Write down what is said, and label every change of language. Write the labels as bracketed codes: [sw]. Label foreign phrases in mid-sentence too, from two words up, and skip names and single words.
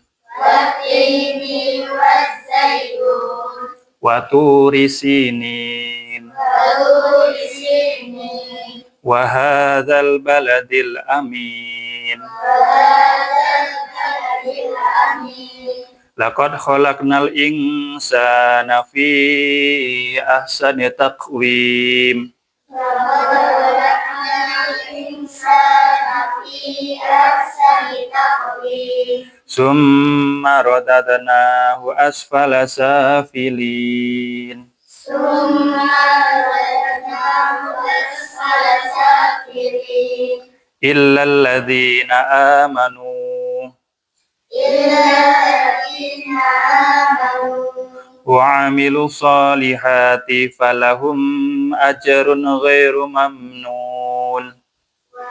[ar] والتين والزيتون. وطور سينين. وطور سينين. وهذا البلد الأمين. وهذا البلد الأمين. لقد خلقنا الإنسان في أحسن تقويم. لقد خلقنا الإنسان في أحسن تقويم. ثم رددناه أسفل سافلين. ثم رددناه أسفل سافلين. إلا الذين آمنوا. وعملوا الصالحات فلهم أجر غير ممنون.